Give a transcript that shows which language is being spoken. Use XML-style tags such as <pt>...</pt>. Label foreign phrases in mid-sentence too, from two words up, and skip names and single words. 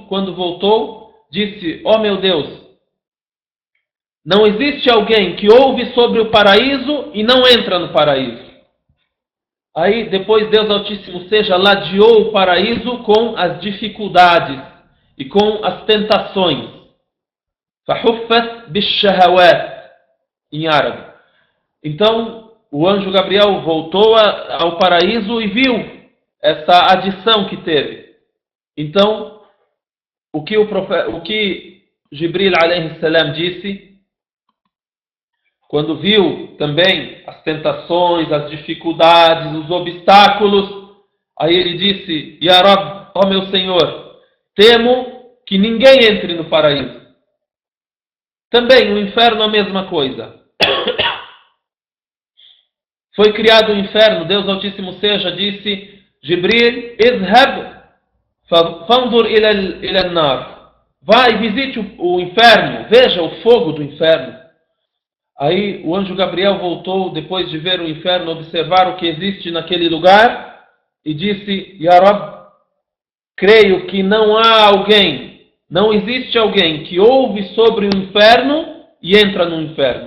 <pt>Quando voltou, disse: ó meu Deus, não existe alguém que ouve sobre o paraíso e não entra no paraíso. Aí depois Deus Altíssimo seja ladeou o paraíso com as dificuldades e com as tentações.</pt> <ar>فَحُفَّتْ بِالشَّهَوَاتِ</ar> <pt>em árabe. Então o anjo Gabriel voltou ao paraíso e viu essa adição que teve. Então o que Jibril</pt> <ar>عليه السلام</ar> <pt>disse, quando viu também as tentações, as dificuldades, os obstáculos, aí ele disse:</pt> <ar>يا رب,</ar> <pt>ó meu Senhor, temo que ninguém entre no paraíso. Também o inferno a mesma coisa. Foi criado o inferno, Deus Altíssimo seja, disse:</pt> <ar>جبريل اذهب فانظر إلى النار.</ar> <pt>Vai, visite o inferno, veja o fogo do inferno. Aí o anjo Gabriel voltou, depois de ver o inferno, observar o que existe naquele lugar, e disse:</pt> <ar>يا رب,</ar> <pt>creio que não existe alguém que ouve sobre o inferno e entra no inferno.</pt>